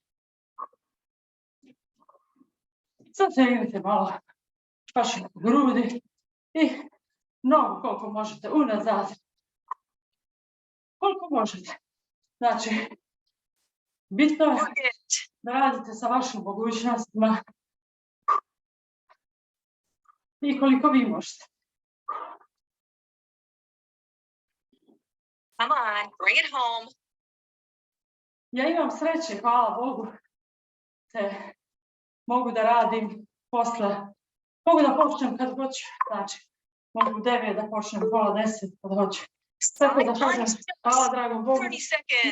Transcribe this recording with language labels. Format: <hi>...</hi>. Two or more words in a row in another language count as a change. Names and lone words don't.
<sr>Zategnite malo vaše grudi i nogu koliko možete unazad. Koliko možete. Znači, bitno je</sr> <en>Work it.</en> <sr>da radite sa vašim mogućnostima i koliko vi možete.</sr> <en>Come on, bring it home.</en> <sr>Ja imam sreće, hvala Bogu, te mogu da radim posle, mogu da počnem kad hoću, znači, mogu u 9 da počnem, pola 10 kad hoću. Tako da kažem, hvala dragom Bogu,</sr> <en>30 seconds.</en>